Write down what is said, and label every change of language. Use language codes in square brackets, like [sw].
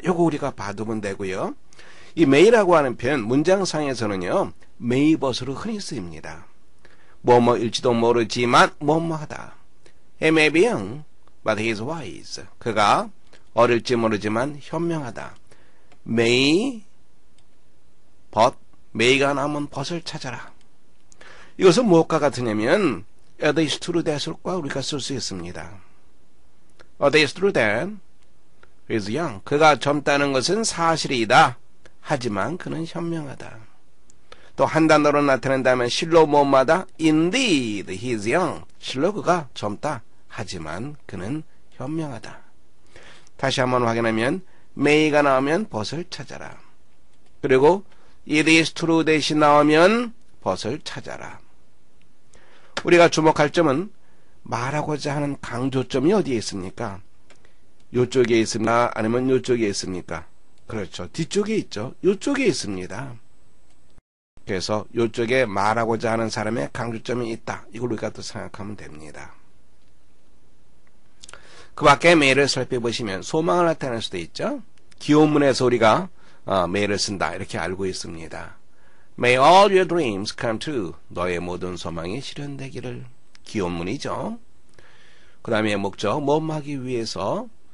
[ko] 요거 우리가 봐두면 되고요. 이 may라고 하는 표현, 문장상에서는요, may 버스로 흔히 쓰입니다. 뭐뭐일지도 모르지만 뭐뭐하다. [en] He may be young, but he is wise. [ko] 그가 어릴지 모르지만 현명하다. may, but, may가 나오면 but을 찾아라. 이것은 무엇과 같으냐면 [en] it is true that [ko] 과 우리가 쓸 수 있습니다. [en] It is true that he is young. [ko] 그가 젊다는 것은 사실이다. 하지만 그는 현명하다. 또 한 단어로 나타낸다면 실로 뭐마다 [en] indeed he is young. [ko] 실로 그가 젊다. 하지만 그는 현명하다. 다시 한번 확인하면 may가 나오면 but을 찾아라. 그리고 [en] it is true that [ko] 이 나오면 but을 찾아라. 우리가 주목할 점은 말하고자 하는 강조점이 어디에 있습니까? 이쪽에 있습니까? 아니면 이쪽에 있습니까? 그렇죠. 뒤쪽에 있죠. 이쪽에 있습니다. 그래서 이쪽에 말하고자 하는 사람의 강조점이 있다. 이걸 우리가 또 생각하면 됩니다. 그 밖에 may를 살펴보시면 소망을 나타낼 수도 있죠. 기원문에서 우리가 may를 쓴다, 이렇게 알고 있습니다. [en] May all your dreams come true. [ko] 너의 모든 소망이 실현되기를. 기원문이죠. 그 다음에 목적, 뭐하기 위해서.